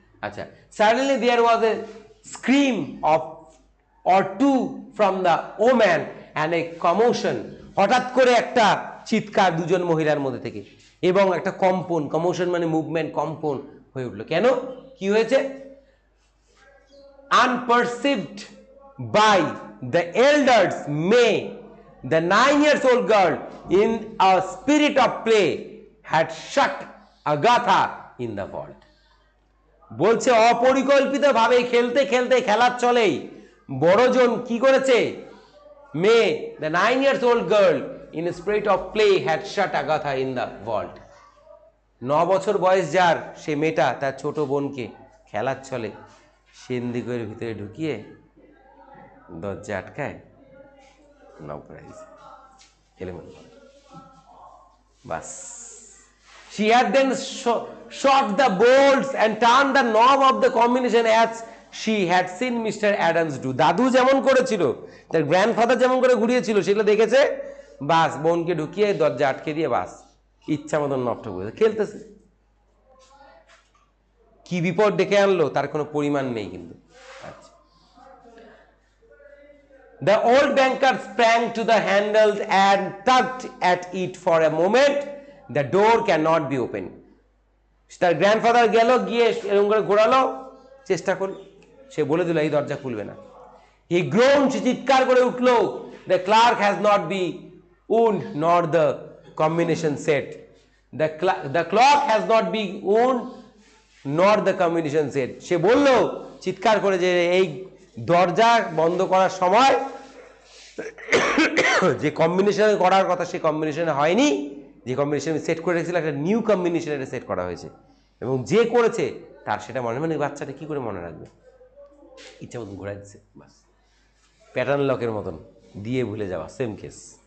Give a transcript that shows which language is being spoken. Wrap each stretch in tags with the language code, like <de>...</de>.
<bn>আচ্ছা,</bn> <en>suddenly there was a scream or two from the woman and a commotion,</en> <bn>হঠাৎ করে একটা চিৎকার 2জন মহিলার মধ্যে থেকে, এবং একটা কম্পন মানে মুভমেন্ট, কম্পন হয়ে উঠলো। কেন, কি হয়েছে?</bn> <en>unperceived by the elders, May, the 9-year-old girl, in a spirit of play had shut Agatha in the vault।</en> <bn>বলছে অপরিকল্পিতভাবে খেলতে খেলতে, খেলার চলেই বড়জন কি করেছে,</bn> <en>May, the 9-year-old girl, in a spirit of play had shut Agatha in the vault।</en> <bn>9 বছর বয়স যার, সে মেয়েটা তার ছোট বোনকে খেলার ছলে সেন্দিগের ভিতরে ঢুকিয়ে দরজা আটকায়, নক করে দিয়েছে এলোমেলো, বাস।</bn> <en>She had then shot the bolts and turned the knob of the combination as she had seen Mr. Adams do।</en> <bn>দাদু যেমন করেছিল, তার গ্র্যান্ডফাদার যেমন করে ঘুরিয়েছিল, সেগুলো দেখেছে, বাস বোনকে ঢুকিয়ে দরজা আটকে দিয়ে বাস ইচ্ছা মতন নষ্ট করে খেলতেছে। কি বিপদ ডেকে আনলো তার কোনো পরিমাণ নেই কিন্তু। আচ্ছা,</bn> <en>the old banker sprang to the handle and tugged at it for a moment, the door cannot be opened।</en> <bn>তার গ্র্যান্ডফাদার গেল, গিয়ে এরকম করে ঘোরালো, চেষ্টা করল, সে বলে দিল এই দরজা খুলবে না।</bn> <en>he groan,</en> <bn>সে চিৎকার করে উঠল,</bn> <en>The clock has not been wound nor the combination set. The clock has not been wound nor the combination set.</en> <bn>সে বলল চিৎকার করে যে এই দরজা বন্ধ করার সময় যে কম্বিনেশন করার কথা সে কম্বিনেশনে হয়নি, যে কম্বিনেশন সেট করে রেখেছিল একটা নিউ কম্বিনেশন এটা সেট করা হয়েছে, এবং যে করেছে তার সেটা মনে মানে বাচ্চাটা কি করে মনে রাখবে, ইচ্ছা মতন ঘোরাই দিচ্ছে বাস, প্যাটার্ন লকের মতন দিয়ে ভুলে যাওয়া, সেম কেস।</bn>